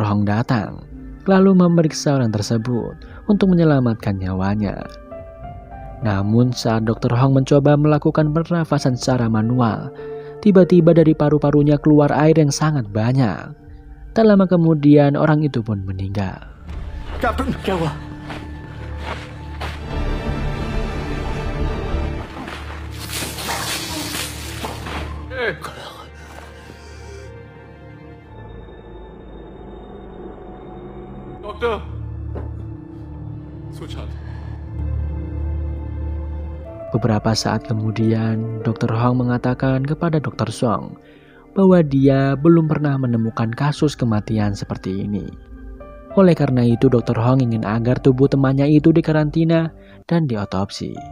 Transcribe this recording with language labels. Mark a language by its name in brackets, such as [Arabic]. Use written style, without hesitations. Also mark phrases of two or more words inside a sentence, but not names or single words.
[Indonesian] Hong datang, lalu memeriksa orang tersebut untuk menyelamatkan nyawanya. Namun saat Dr. Hong mencoba melakukan pernafasan secara manual, tiba-tiba dari paru-parunya keluar air yang sangat banyak. Tak lama kemudian orang itu pun meninggal. [Hindi] कैप्टन क्या हुआ? डॉक्टर सुशांत [Indonesian] Beberapa saat kemudian, Dr. Hong mengatakan kepada Dr. Song bahwa dia belum pernah menemukan kasus kematian seperti ini. Oleh karena itu, Dr. Hong ingin agar tubuh temannya itu dikarantina dan diotopsi.